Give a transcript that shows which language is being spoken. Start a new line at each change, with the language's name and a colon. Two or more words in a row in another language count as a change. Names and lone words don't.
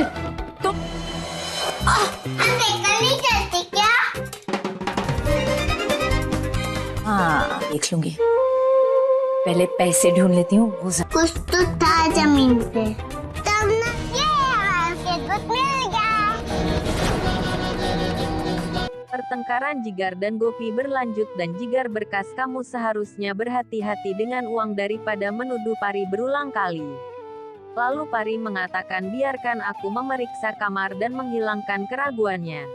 Hindi: तुम देखकर नहीं चलती क्या? हाँ, देख लूंगी। पहले पैसे ढूंढ लेती हूँ। कुछ तो था जमीन पे, तब ना ये skateboard मिल गया।
Indonesian: Pertengkaran Jigar dan Gopi berlanjut dan Jigar berkas kamu seharusnya berhati-hati dengan uang daripada menuduh Pari berulang kali. Lalu Pari mengatakan biarkan aku memeriksa kamar dan menghilangkan keraguannya.